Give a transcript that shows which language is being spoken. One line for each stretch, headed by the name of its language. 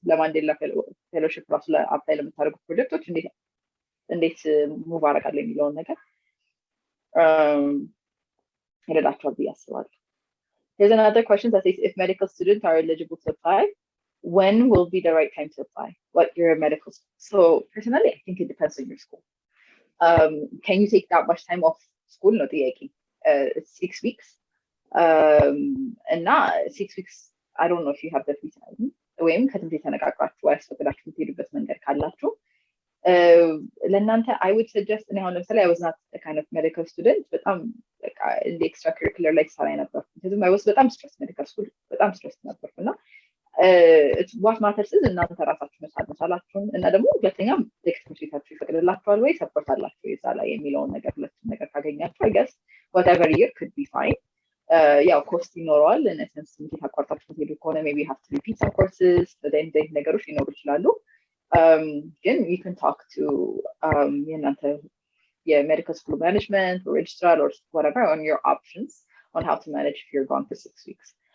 Amharic: ለማንዴላ ፌሎሺፕ ራሱ ለአፕላይ ለምታደርጉት ፕሮጀክቶች እንዴት ሙቭ አደርጋለሁ የሚለውን ነገር ይረዳቸዋል ብዬ አስባለሁ።
English: There's another question that says, if medical students are eligible to apply, when will be the right time to apply? What your medical school? So personally, I think it depends on your school. Can you take that much time off school? No, it's 6 weeks. And not 6 weeks. I don't know if you have the free time.
Amharic: ወይም ከትምህርት የተነቃቃችሁ ያስፈቅዳችሁ የምትሄዱበት መንገድ ካላችሁ ለእናንተ
English: I would suggest
Amharic: እኔ አሁን ለምሳሌ
English: I was not a kind of medical student
Amharic: በጣም
English: in the extracurricular
Amharic: ላይ ሰራ ነበር ምክንያቱም I was በጣም ስትረስ medical school በጣም ስትረስ ነበርኩ እና
English: what matters is
Amharic: እናንተ ራሳችሁ መቻላችሁን እና ደግሞ ሁለተኛም ትምህርት ቤታችሁ ይፈቅድላችኋል ወይ ሰፖርት አላችሁ የዛ ላይ የሚለውን ነገር ሁለቱም ነገር ካገኛችሁ
English: I guess whatever year could be fine.
Amharic: ያው ኮስት ይኖረዋል
English: in a sense
Amharic: እንዴት አቋርጣችሁ ሄዱ ከሆነ
English: maybe you have to repeat some courses then
Amharic: ነገሮች ሊኖሩ ይችላሉ.
English: Then you can talk to
Amharic: የእናንተ
English: medical school management or registrar or whatever on your options on how to manage if you're gone for 6 weeks.